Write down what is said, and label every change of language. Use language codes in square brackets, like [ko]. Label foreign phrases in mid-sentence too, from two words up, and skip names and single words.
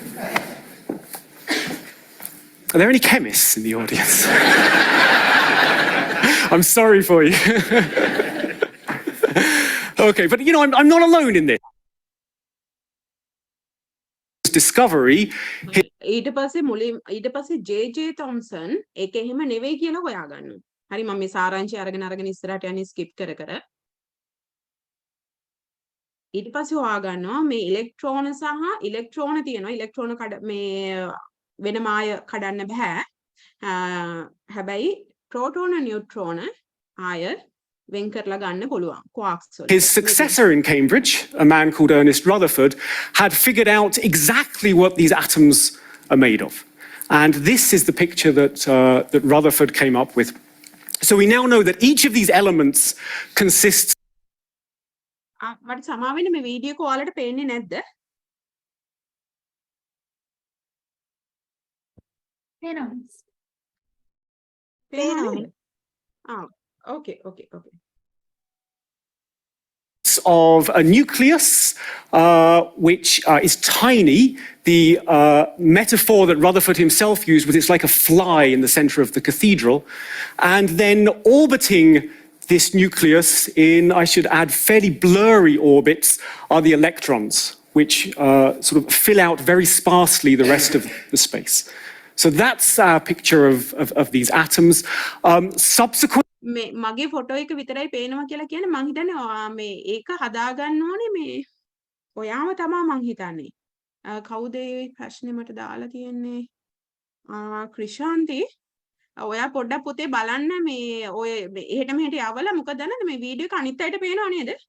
[en] Are there any chemists in the audience? I'm sorry for you. Okay, but I'm not alone in this. Discovery. [si] ඊට පස්සේ J.J. Thomson ඒක එහෙම නෙවෙයි කියලා හොයාගන්නවා. හරි මම මේ සාරාංශය අරගෙන ඉස්සරහට යන්නේ ස්කිප් කර. ඊට පස්සේ හොයාගන්නවා මේ ඉලෙක්ට්‍රෝන සහ ඉලෙක්ට්‍රෝන තියෙනවා. ඉලෙක්ට්‍රෝන මේ වෙනම ආය කඩන්න බෑ. හැබැයි ප්‍රෝටෝන නියුට්‍රෝන ආය වෙන් කරලා ගන්න පුළුවන් quarks වලින්. [en] His successor in Cambridge, a man called Ernest Rutherford, had figured out exactly what these atoms are made of. And this is the picture that Rutherford came up with. So we now know that each of these elements consists. [si] මට සමා වෙන්න මේ වීඩියෝ එක ඔයාලට පේන්නේ නැද්ද? පේනවා. පේනවා. [en] Okay. Of a nucleus, which is tiny. The metaphor that Rutherford himself used was it's like a fly in the center of the cathedral. And then orbiting this nucleus in, I should add, fairly blurry orbits are the electrons, which sort of fill out very sparsely the rest of the space. So that's our picture of these atoms. Subsequent [si] මේ මගේ ෆොටෝ එක විතරයි පේනවා කියලා කියන්නේ මං හිතන්නේ මේ ඒක හදාගන්න ඕනේ මේ ඔයාම තමයි මං හිතන්නේ. කවුද ඒ ප්‍රශ්නේ මට දාලා තියෙන්නේ? ක්‍රිෂාන්ති ඔයා පොඩ්ඩක් පුතේ බලන්න මේ ඔය එහෙට මෙහෙට යවලා මොකද දන්නද මේ වීඩියෝ එක අනිත් අයට පේනව නේද?